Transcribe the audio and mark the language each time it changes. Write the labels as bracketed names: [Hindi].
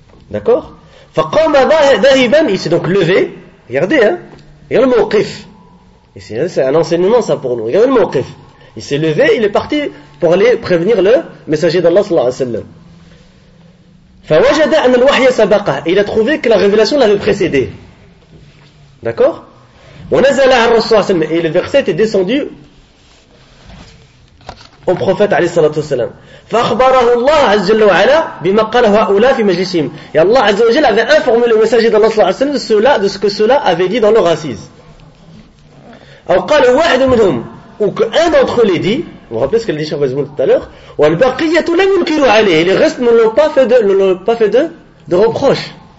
[French] d'accord [Arabic] فقام ذاهبا [French] il s'est donc levé regardez hein regardez le موقف et c'est un enseignement ça pour nous regardez le موقف il s'est levé il est parti pour aller prévenir le messager d'Allah صلى الله عليه وسلم [Arabic] فوجد أن الوحي سبقه. [French] Il a trouvé que la révélation l'avait précédé. D'accord? [Arabic] ونزل على الرسول صلى الله عليه وسلم. [French] Et le verset est descendu au prophète عليه الصلاة والسلام. [Arabic] فأخبره الله عز وجل بما قاله هؤلاء في مجلسهم. [French] Et Allah عز وجل avait informé le messager d'Allah صلى الله عليه وسلم de ce que cela avait dit dans leur assise. [Arabic] او قال واحد منهم [French] ou qu'un d'entre eux l'ait dit. Vous vous rappelez ce qu'elle dit tout à l'heure? Et les restes ne l'ont pas fait de reproches.